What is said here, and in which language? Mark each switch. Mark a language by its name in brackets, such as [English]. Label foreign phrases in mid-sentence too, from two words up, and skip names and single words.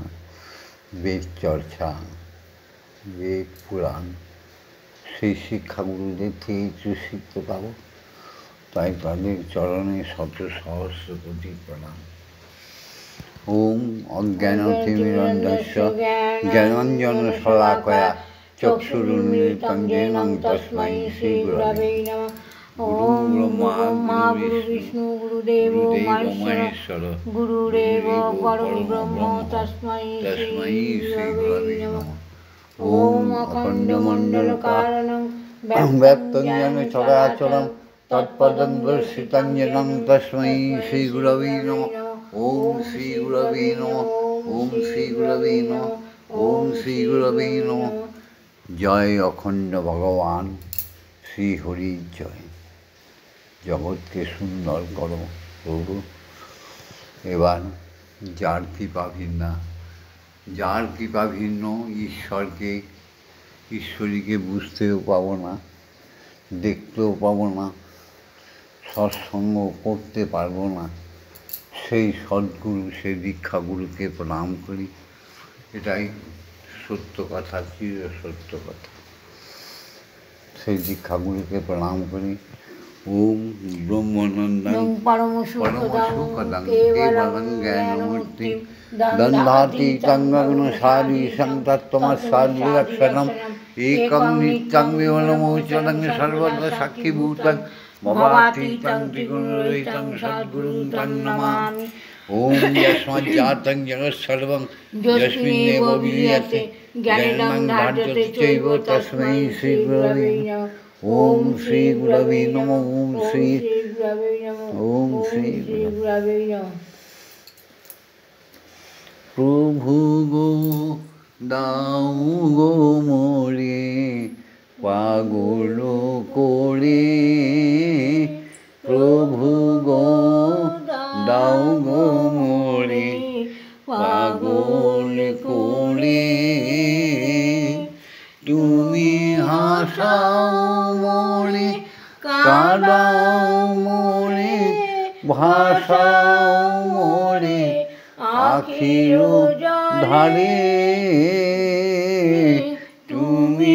[Bangla] বেদ চর্চা, বেদ পুরাণ, সেই শিক্ষাগুরুদের থেকে একটু শিখতে পারো। তাই তাদের চরণে শত সহস্র কোটি প্রণাম। [Sanskrit] ॐ अज्ञानतिमिरान्धस्य ज्ञानाञ्जनशलाकया चक्षुरुन्मीलितं येन तस्मै श्रीगुरवे नमः। ॐ ब्रह्मा गुरु विष्णु गुरुदेवो महेश्वर गुरुरेव परम ब्रह्म तस्मै श्रीगुरवे नमः। ॐ अखण्डमण्डलकारणं व्यक्तं येन चराचरं तत्पदं दर्शितं येन तस्मै श्रीगुरवे नमः। ॐ श्रीगुरवे नमः। ॐ श्रीगुरवे नमः। ॐ श्रीगुरवे नमः। [Bangla] জয় অখণ্ড ভগবান শ্রী হরির জয়। জগৎকে সুন্দর করো প্রভু। এবার যার কৃপা ভিন্না, যার কৃপা ভিন্ন, ঈশ্বরীকে বুঝতেও পাবো না, দেখতেও পাবো না, সৎসঙ্গ করতে পারবো না, সেই সদ্গুরু, সেই দীক্ষাগুরুকে প্রণাম করি। এটাই সত্য কথা, চির সত্য কথা। সেই দীক্ষাগুরুকে প্রণাম করি। [Sanskrit] ॐ ब्रह्मानन्दं परमसुखदं केवलं ज्ञानमूर्तिं दन्धातीतं गगनसादीशं तत्त्वमस्यादिलक्षणं एकं नित्यं विमलमोचनं सर्वदा साक्षीभूतं भवातीतं त्रिगुणरहितं सद्गुरुं तं नमामि। ॐ यस्माज्जातं जगत्सर्वं यस्मिन्नेव विलीयते ज्ञानेन धार्यते चैव तस्मै श्रीगुरवे नमः। ॐ श्रीगुरवे नमः। ॐ श्रीगुरवे नमः। ॐ श्रीगुरवे नमः। [Bangla] প্রভু গো দাও গো মোরে পাগল করে, প্রভু গো দাও গো মোরে পাগল করে, তুমি হাসাও মোরে কাঁদাও মোরে ভাসাও মোরে আখির ধারে, তুমি